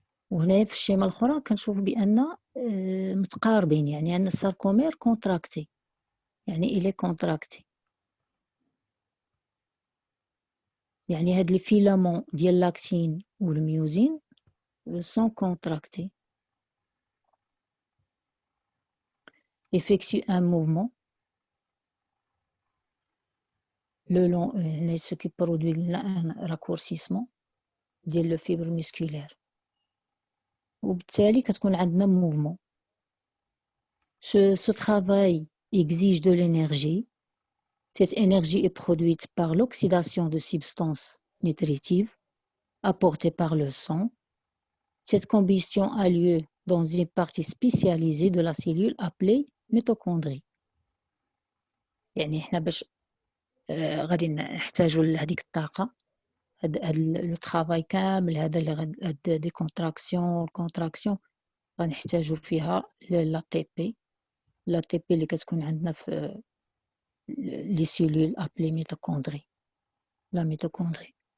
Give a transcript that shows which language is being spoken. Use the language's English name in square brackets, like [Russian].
[Arabic] وهنا في الشيمه الاخرى كنشوف بان متقاربين يعني ان الساركومير كونتراكتي يعني الى كونتراكتي يعني هاد لي فيلامون ديال لاكتين والميوزين سون كونتراكتي. [French] effectue un mouvement le long ce qui produit un raccourcissement [Arabic] ديال [French] le fibre musculaire [Arabic] وبالتالي كتكون عندنا [French] mouvement. Ce travail exige de l'énergie. Cette énergie est produite par l'oxydation de substances nutritives apportées par le sang. Cette combustion a lieu dans une partie spécialisée de la cellule appelée mitochondrie. [Arabic] يعني احنا باش غادي نحتاجوا لهذيك الطاقة هاد لو طرافاي كامل هذا اللي هاد دي كونتراكسيون غنحتاجوا فيها لا تي بي اللي كتكون عندنا في لي سيلول ابلي ميتوكوندري لا ميتوكوندري.